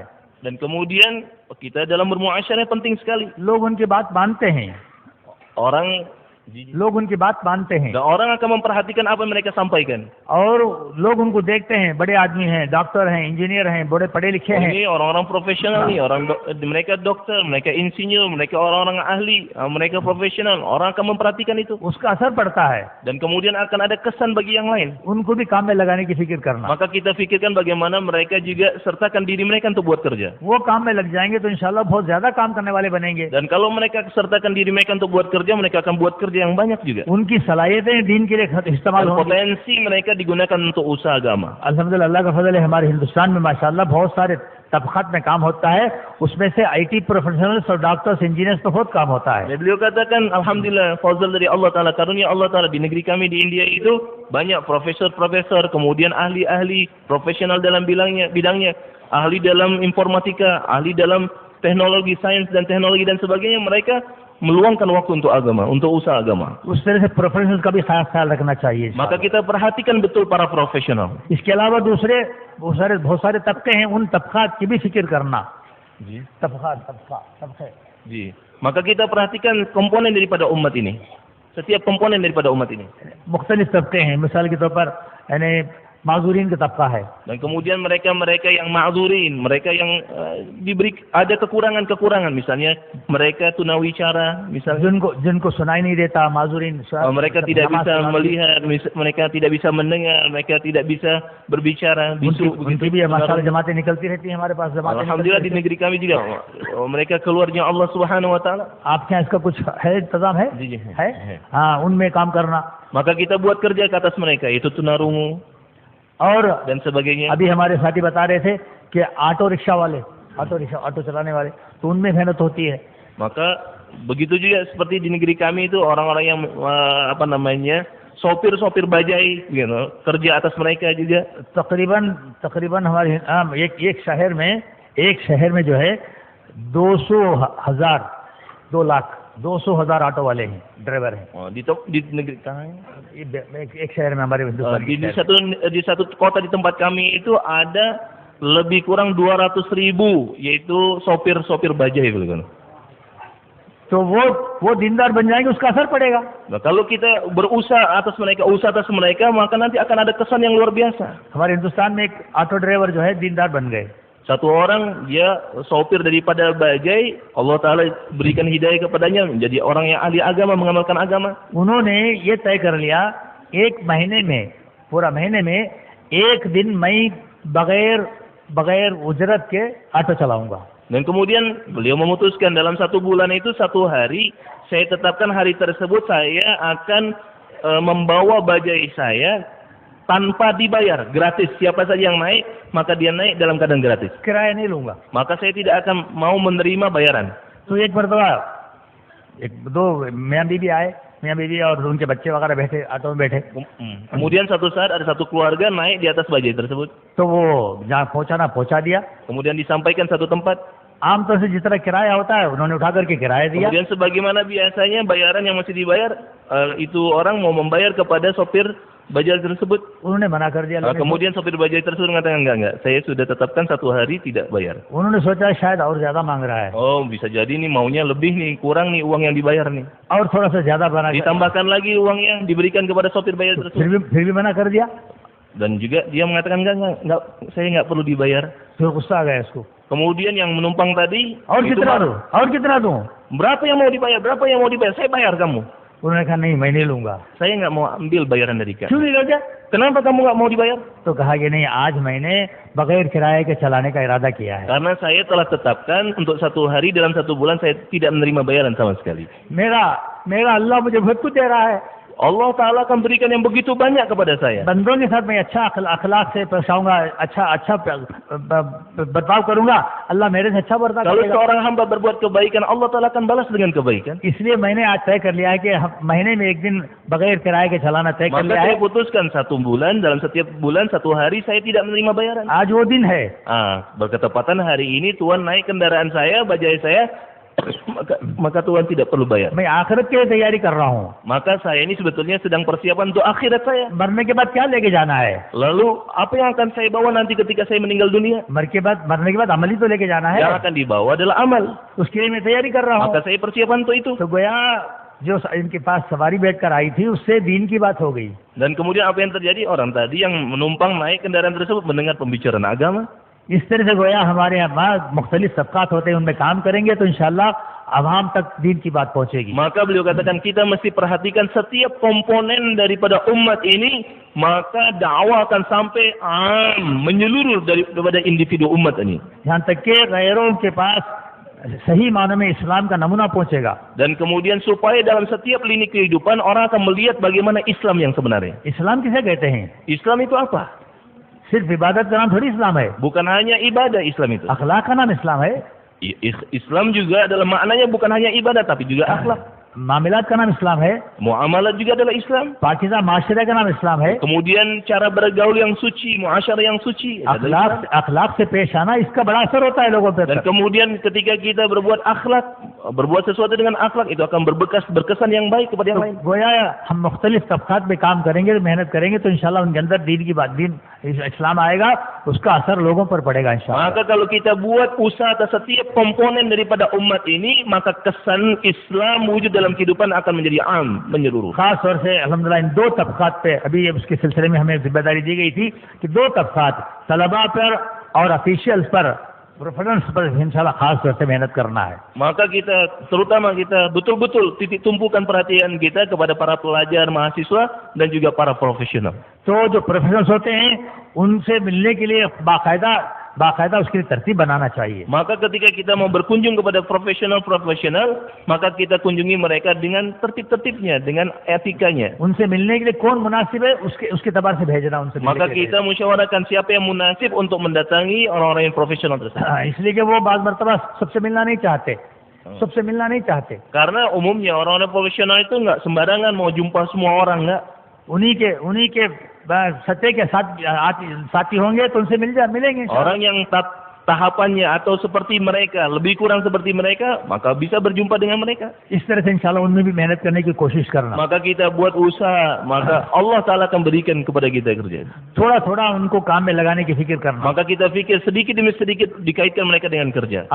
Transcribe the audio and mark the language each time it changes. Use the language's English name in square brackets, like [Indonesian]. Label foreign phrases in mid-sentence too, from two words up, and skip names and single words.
[Indonesian] Dan kemudian kita dalam bermuasyarah penting sekali. [Hindi] लोग उनकी बात मानते हैं, [Indonesian] Dan [Hindi] उनकी बात मानते हैं [Indonesian] orang akan memperhatikan apa yang mereka sampaikan. [Hindi] और लोग उनको देखते हैं, बड़े आदमी हैं, डॉक्टर हैं, इंजीनियर हैं, बड़े पढ़े लिखे हैं, [Indonesian] Ini orang-orang profesional nih, mereka dokter, mereka insinyur, mereka orang-orang ahli, mereka profesional. Orang akan memperhatikan itu. [Hindi] उसका असर पड़ता है, [Indonesian] Dan kemudian akan ada kesan bagi yang lain. [Hindi] उनको भी काम में लगाने की फिक्र करना। [Indonesian] Maka kita fikirkan bagaimana mereka juga sertakan diri mereka untuk buat kerja. [Hindi] वो काम में लग जाएंगे तो इंशाल्लाह बहुत ज्यादा काम करने वाले बनेंगे। [Indonesian] Dan kalau mereka sertakan diri mereka untuk buat kerja, mereka akan buat kerja yang banyak juga. [Hindi] उनकी सलाहियतें दीन के लिए इस्तेमाल [Indonesian] Dan [Hindi] होंगी। [Indonesian] potensi mereka digunakan untuk usaha agama. [Hindi] अल्हम्दुलिल्लाह, अल्लाह का फजल है, हमारे हिंदुस्तान में माशाल्लाह बहुत सारे तबक़ात में काम होता है, उसमें से [English] IT professionals [Hindi] और [English] doctors, engineers [Hindi] पर बहुत काम होता है। [Indonesian] Dan beliau katakan, alhamdulillah, fazal dari Allah Ta'ala, karunia Allah Ta'ala di negeri kami di India itu banyak profesor-profesor, kemudian ahli-ahli profesional dalam bidangnya, ahli dalam informatika, ahli dalam teknologi, sains dan teknologi dan sebagainya. Mereka meluangkan waktu untuk agama, untuk usaha agama. [Hindi] उस तरह से प्रोफेशनल्स का भी खास ख्याल रखना चाहिए। [Indonesian] Maka kita perhatikan betul para profesional. [Hindi] इसके अलावा दूसरे बहुत सारे तबके हैं, उन तबक़ात की भी फिक्र करना। तबक़े Ji. [Indonesian] Maka kita perhatikan komponen daripada umat ini. Setiap komponen daripada umat ini. [Hindi] मुख्तलिफ तबके हैं, मिसाल के तौर पर यानी माजूरीन का तबका है। [Indonesian] Dan kemudian mereka-mereka yang ma'zurin, mereka yang diberi ada kekurangan-kekurangan, misalnya mereka tunawicara, misalnya [Hindi] जिनको सुनाई नहीं देता, माजूरीन [Indonesian] mereka tidak bisa melihat, mereka tidak bisa mendengar, mereka tidak bisa berbicara, bisu [Hindi] उनकी भी माशाअल्लाह जमातें निकलती रहती हैं हमारे पास, जमातें [Indonesian] Alhamdulillah di negeri kami juga mereka keluarnya Allah [Arabic] سبحانه وتعالى. [Hindi] आपके यहाँ इसका कुछ है इंतजाम है? जी, जी, है? है। हाँ, उनमें काम करना। [Indonesian] Maka kita buat kerja ke atas mereka, yaitu tunarungu [Hindi] और [Indonesian] dan sebagainya. [Hindi] अभी हमारे साथी बता रहे थे कि [English] auto rickshaw [Hindi] वाले, ऑटो चलाने वाले, तो उनमें मेहनत होती है। [Indonesian] Maka begitu juga seperti di negeri kami itu orang-orang yang apa namanya sopir-sopir bajai, gitu, kerja atas mereka juga. [Hindi] तकरीबन हमारे एक शहर में जो है 200,000 ऑटो वाले हैं, ड्राइवर हैं। [Indonesian] Di negeri kami, [Hindi] एक शहर में हमारे हिंदुस्तान [Indonesian] di satu kota di tempat kami itu ada lebih kurang 200.000 yaitu sopir-sopir bajai gitu. [Hindi] तो वो दीनदार बन जाएंगे, उसका असर पड़ेगा। [Indonesian] Nah, kalau kita berusaha atas mereka, maka nanti akan ada kesan yang luar biasa. [Hindi] हमारे हिंदुस्तान में एक ऑटो ड्राइवर जो है दीनदार बन गए। [Indonesian] Satu orang dia sopir daripada bajai, Allah Ta'ala berikan hidayah kepadanya menjadi orang yang ahli agama, mengamalkan agama. [Hindi] उन्होंने ये तय कर लिया, पूरा महीने में एक दिन मैं बगैर उजरत के ऑटो चलाऊंगा। [Indonesian] Dan kemudian beliau memutuskan dalam satu bulan itu, satu hari, saya tetapkan hari tersebut saya akan membawa bajai saya tanpa dibayar, gratis. Siapa saja yang naik, maka dia naik dalam keadaan gratis. [Hindi] किराया नहीं लूंगा। [Indonesian] Maka saya tidak akan mau menerima bayaran. [Hindi] तो एक मरतबा मियाँ बीवी और उनके बच्चे वगैरह बैठे, ऑटो में बैठे। [Indonesian] Kemudian satu saat ada satu keluarga naik di atas bajai tersebut. [Hindi] तो वो जहाँ पहुँचा दिया। [Indonesian] Kemudian disampaikan satu tempat. [Hindi] आमतौर से जिस तरह किराया होता है उन्होंने उठा करके किराया दिया। [Indonesian] Kemudian sebagaimana biasanya bayaran yang masih dibayar, itu orang mau membayar kepada sopir bajai tersebut. [Hindi] उन्होंने मना कर दिया। [Indonesian] Kemudian sopir bajai tersebut mengatakan enggak, saya sudah tetapkan satu hari tidak bayar. [Hindi] उन्होंने सोचा शायद और ज्यादा मांग रहा है। [Indonesian] Oh, bisa jadi nih maunya lebih nih, kurang nih uang yang dibayar nih. [Hindi] और थोड़ा सा ज्यादा बना, [Indonesian] Ditambahkan lagi uangnya diberikan kepada sopir bajai tersebut. [Hindi] फिर भी मना कर दिया। [Indonesian] Dan juga dia mengatakan enggak, saya enggak perlu dibayar. [Hindi] फिर गुस्सा आ गया इसको। [Indonesian] Kemudian yang menumpang tadi, [Hindi] और कितना दूं? [Indonesian] Berapa yang mau dibayar? Saya bayar kamu. [Hindi] उन्होंने कहा नहीं, मैं नहीं लूंगा। [Indonesian] Saya enggak mau ambil bayaran dari kamu. [Hindi] क्यों नहीं लोगे? [Indonesian] Kenapa kamu enggak mau dibayar? [Hindi] तो कहा कि नहीं, आज मैंने बगैर किराए के चलाने का इरादा किया है। [Indonesian] Karena saya telah tetapkan untuk satu hari dalam satu bulan saya tidak menerima bayaran sama sekali. [Hindi] मेरा अल्लाह मुझे बहुत कुछ दे रहा है। [Indonesian] Allah Ta'ala akan berikan yang begitu banyak kepada saya. [Hindi] बंदों के साथ मैं अच्छा अखलाक से पेश आऊंगा, अच्छा बर्ताव करूंगा, अल्लाह मेरे से अच्छा बर्ताव [Indonesian] Kalau [Hindi] करेगा। [Indonesian] seorang hamba berbuat kebaikan, Allah Ta'ala akan balas dengan kebaikan. [Hindi] इसलिए मैंने आज तय कर लिया है कि महीने में एक दिन बगैर किराए के चलाना तय कर [Indonesian] Maka [Hindi] लिया है। [Indonesian] saya putuskan satu bulan, dalam setiap bulan satu hari saya tidak menerima bayaran. [Hindi] आज वो दिन है। [Indonesian] Berketepatan hari ini Tuhan naik kendaraan saya, bajai saya, maka Tuhan tidak perlu bayar. [Hindi] मैं आखिरत के लिए तैयारी कर रहा हूँ। [Indonesian] Maka saya ini sebetulnya sedang persiapan untuk akhirat saya. [Hindi] मरने के बाद क्या लेके जाना है? [Indonesian] Lalu apa yang akan saya bawa nanti ketika saya meninggal dunia? [Hindi] मरने के बाद अमल ही तो लेके जाना है। [Indonesian] Yang akan dibawa adalah amal. [Hindi] उसके लिए मैं तैयारी कर रहा हूँ। [Indonesian] Maka saya persiapan untuk itu. [Hindi] तो गोया जो इनके पास सवारी बैठकर आई थी उससे दीन की बात हो गई। [Indonesian] Dan kemudian apa yang terjadi? Orang tadi yang menumpang naik kendaraan tersebut mendengar pembicaraan agama. [Hindi] इस तरह से गोया हमारे यहाँ मुख्तलिफ तबकात होते हैं, उनमें काम करेंगे तो इंशाल्लाह आवाम तक दीन की बात पहुँचेगी। [Indonesian] Maka beliau katakan kita mesti perhatikan setiap komponen daripada umat ini, maka dakwah akan sampai menyeluruh daripada individu umat ini. [Hindi] यहाँ तक के गैरों के पास सही मानों में इस्लाम का नमूना पहुँचेगा। [Indonesian] Dan kemudian supaya dalam setiap lini kehidupan orang akan melihat bagaimana Islam yang sebenarnya. [Hindi] इस्लाम किसे कहते हैं? [Indonesian] Islam itu apa? [Hindi] सिर्फ इबादत का नाम थोड़ी इस्लाम है। [Indonesian] Bukan hanya ibadah Islam itu. [Hindi] अखलाक का नाम इस्लाम है। [Indonesian] Islam juga adalah maknanya bukan hanya ibadah tapi juga akhlak. [Hindi] मामलात का नाम इस्लाम है। [Indonesian] Muamalat juga adalah Islam. [Hindi] पाकिज़ा माशरे का नाम इस्लाम है। [Indonesian] Kemudian cara bergaul yang suci, muasyarah yang suci. [Hindi] अखलाक से पेश आना, इसका बड़ा असर होता है लोगों पे। [Indonesian] Dan kemudian ketika kita berbuat sesuatu dengan akhlak, itu akan berkesan yang baik kepada yang lain. [Hindi] गोया हम मुख्तलिफ तबकात में काम करेंगे, मेहनत करेंगे तो इंशाल्लाह उनके अंदर दीन इस्लाम आएगा, उसका असर लोगों पर पड़ेगा इंशाल्लाह। [Indonesian] Maka kalau kita buat usaha atas setiap komponen daripada umat ini, maka kesan Islam wujud dalam kehidupan akan menjadi am, menyeluruh. [Hindi] खास तौर से अल्हम्दुलिल्लाह इन दो तबकात पे अभी उसके सिलसिले में हमें जिम्मेदारी दी गई थी कि दो तबकात तलबा पर और ऑफिशियल्स पर, प्रोफेशनल्स पर इंशाल्लाह खास तौर से मेहनत करना है. [Indonesian] Maka kita, terutama kita betul-betul titik tumpukan perhatian kita kepada para pelajar, mahasiswa dan juga para profesional. [Hindi] तो जो प्रोफेशनल्स होते हैं उनसे मिलने के लिए बाकायदा उसके लिए तरतीब बनाना चाहिए. [Indonesian] Maka ketika kita mau berkunjung kepada profesional, maka kita kunjungi mereka dengan tertib-tertibnya, dengan etikanya. [Hindi] उनसे मिलने के लिए कौन मुनासिब है उसके तबार से भेजना उनसे मिलने [Indonesian] Maka [Hindi] के लिए. [Indonesian] kita musyawarahkan siapa yang munasib untuk mendatangi orang-orang yang profesional tersebut. [Hindi] इसलिए कि वो बाज़ मर्तबा सबसे मिलना नहीं चाहते. [Indonesian] Karena umumnya orang-orang profesional itu nggak sembarangan mau jumpa semua orang, nggak. [Hindi] उन्हीं के सच्चे के साथी होंगे तो उनसे मिलेंगे इंशाअल्लाह. [Indonesian] Orang yang tahapannya atau seperti mereka, lebih kurang seperti mereka, maka bisa berjumpa dengan mereka. [Hindi] इस तरह से इंशाअल्लाह उनमें भी मेहनत करने की कोशिश करना. [Indonesian] Maka kita buat usaha, maka Allah Ta'ala akan berikan kepada kita kerjaan. [Hindi] थोड़ा उनको काम में लगाने की फिक्र करना. [Indonesian] Maka kita fikir sedikit demi sedikit dikaitkan mereka dengan kerja.